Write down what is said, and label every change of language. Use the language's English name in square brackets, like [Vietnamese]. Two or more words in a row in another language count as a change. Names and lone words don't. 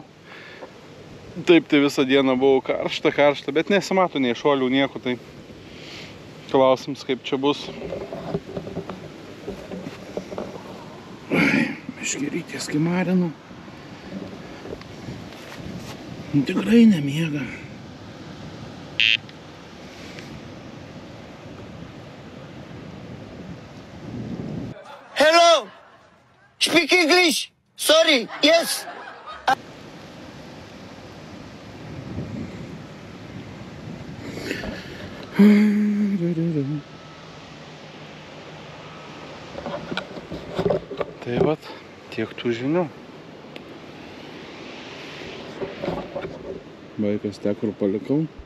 [Lithuanian] Taip, tai visą dieną buvo karšta, bet nesimato nei šuolių, nieko, tai klausims, kaip čia bus. Meškerytės kimarinu. Tikrai nemiega. [English] Hello! Speak English! Sorry, yes! [Lithuanian] Tai vat, tiek tų žinių. Vaikas ten, kur palikau.